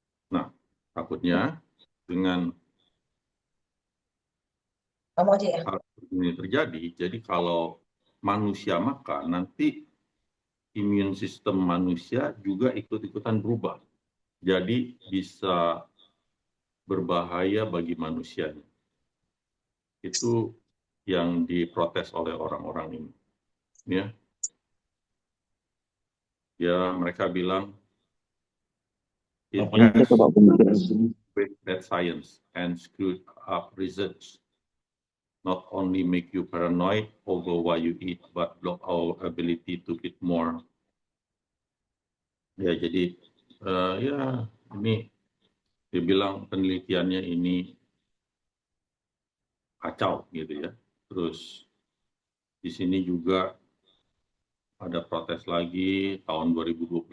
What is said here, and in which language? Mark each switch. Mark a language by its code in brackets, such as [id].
[id] Nah, takutnya dengan hal ini terjadi, jadi kalau manusia makan, nanti imun sistem manusia juga ikut-ikutan berubah. Jadi bisa berbahaya bagi manusianya. Itu yang diprotes oleh orang-orang ini. Ya, ya mereka bilang [en] it has with bad science and screwed up research. Not only make you paranoid over what you eat, but block our ability to eat more. [id] Ya, jadi ya ini dibilang penelitiannya ini kacau gitu ya. Terus di sini juga ada protes lagi tahun 2021